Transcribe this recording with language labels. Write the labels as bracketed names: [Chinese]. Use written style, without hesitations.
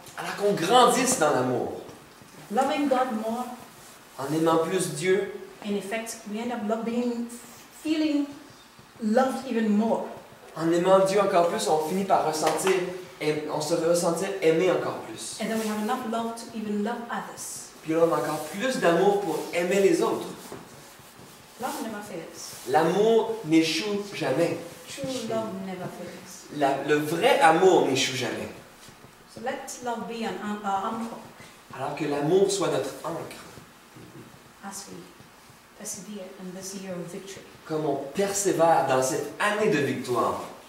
[French] Alors qu'on grandisse dans l'amour. [English] Loving God more, [French] En aimant plus Dieu, [English] in effect, we end up feeling loved even more. [French] en aimant Dieu encore plus, on finit par ressentir, on se ressentir aimé encore plus. [English] And then we have enough love to even love others. [French] Puis là, on a encore plus d'amour pour aimer les autres. [English] Love never fails. [French] L'amour n'échoue jamais. [English] True love never fails. [French] Le vrai amour n'échoue jamais. [English] So let love be our anchor [French] Alors que l'amour soit notre encre. [English] as we persevere in this year of victory. [French] Comme on persévère dans cette année de victoire.